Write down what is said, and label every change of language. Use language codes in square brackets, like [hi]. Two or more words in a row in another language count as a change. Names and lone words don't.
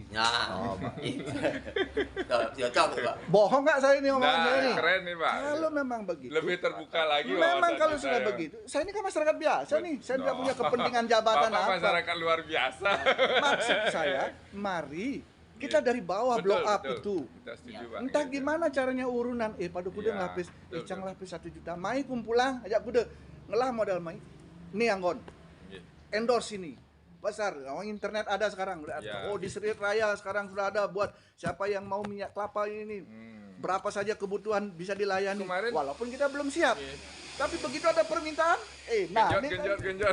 [id] Nah, Pak. Cocok tuh, Pak. Bohong nggak saya ini ngomong saya ini? Keren nih, Pak. Kalau memang begitu. Lebih terbuka lagi. Memang kalau kita sudah ya. begitu. Saya ini kan masyarakat biasa nih. Saya tidak punya kepentingan jabatan Bapak apa. masyarakat luar biasa. Maksud saya, mari kita dari bawah [en] blow up [id] itu. Kita setuju, Pak. Entah gimana caranya urunan. [ban] Pada kuda [id] Iya, [ban] ngelapis, [id] betul, [ban] Cang lapis 1 juta. Mai kumpulang, ajak kuda. Ngelah modal mai. Nih Anggon. [id] Iya. Endorse ini. Besar, internet ada sekarang. Ya. Oh, di Sri Raya sekarang sudah ada buat siapa yang mau minyak kelapa ini. Berapa saja kebutuhan bisa dilayani. Kemarin, walaupun kita belum siap. Iya. Tapi begitu ada permintaan, genjot.